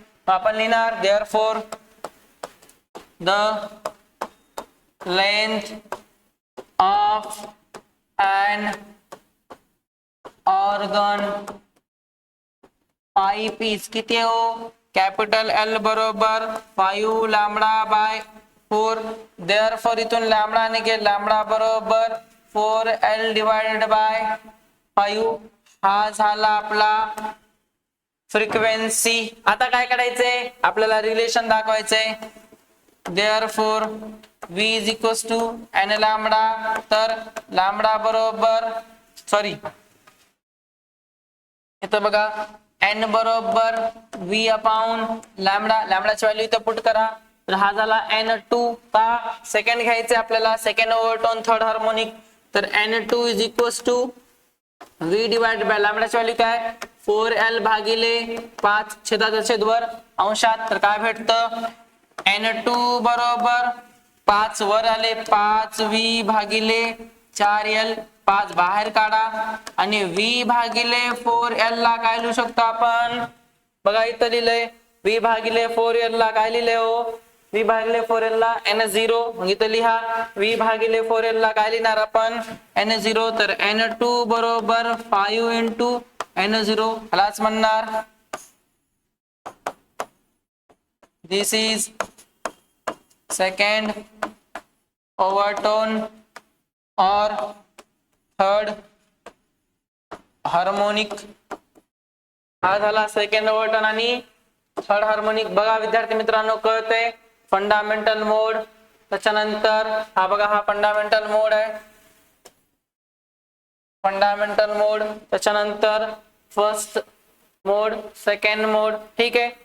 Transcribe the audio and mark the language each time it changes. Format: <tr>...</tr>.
<mr>आपण लिहिणार</mr> <en>therefore the length of an organ pipe is</en> <mr>किती हो</mr> <en>Capital L बरोबर 5 lambda by 4.</en> <mr>देअरफॉर इथून लॅम्बडा निघेल लॅम्बडा बरोबर 4l डिवाइडेड बाय 5. हा झाला आपला फ्रिक्वेन्सी. आता काय करायचंय आपल्याला relation दाखवायचंय.</mr> <en>Therefore v is equals to n lambda.</en> <mr>तर लॅम्बडा बरोबर सॉरी इथं बघा n बरोबर v अपॉन लॅम्बडा. लॅम्बडाची व्हॅल्यू इथं पुट करा. तर हा झाला n2. का सेकंड घ्यायचे आपल्याला सेकंड ओव्हरटोन थर्ड हार्मोनिक. तर n2 is equals to v divided by लॅम्बडाची value काय 4l भागिले 5 छेदाचा छेदवर अंशात. तर काय भेटतं n2 बरोबर 5 वर आले 5v भागिले 4l 5 बाहेर काढा आणि v भागिले 4l ला काय लिहू शकतो आपण बघा इथं लिहिलंय v भागिले 4l ला काय लिहिले हो v भागिले 4l ला n0. मग इथं लिहा v भागिले 4l ला काय लिहिणार आपण n0. तर n2 बरोबर 5 into n0 ह्यालाच म्हणणार</mr> <en>this is second overtone or third harmonic.</en> <mr>हा झाला सेकंड ओव्हरटोन आणि थर्ड हार्मोनिक. बघा विद्यार्थी मित्रांनो कळतंय फंडामेंटल मोड. त्याच्यानंतर हा बघा हा फंडामेंटल मोड आहे फंडामेंटल मोड. त्याच्यानंतर फर्स्ट मोड सेकंड मोड. ठीक आहे.</mr>